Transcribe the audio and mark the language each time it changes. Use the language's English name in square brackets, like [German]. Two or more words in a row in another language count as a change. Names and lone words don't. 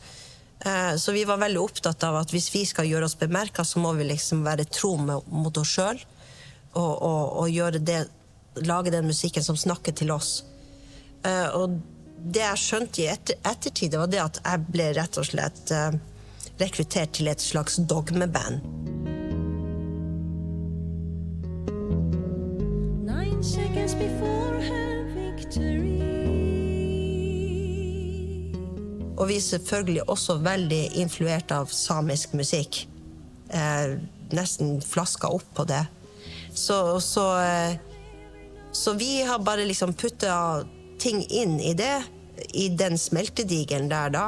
[Norwegian] Så vi var veldig opptatt av at hvis vi skal gjøre oss bemerket, så må vi liksom være tro mot oss selv, og gjøre det, lage den musikken som snakker til oss. Og det jeg skjønte i ettertid, det var det at jeg ble rett og slett rekruttert til et slags dogmeband. [English] 9 seconds before her victory. [Norwegian] Og vi er selvfølgelig også veldig influert av samisk musikk. Nesten flasket opp på det. Så vi har bare liksom puttet ting inn i det, i den smeltedigelen der da.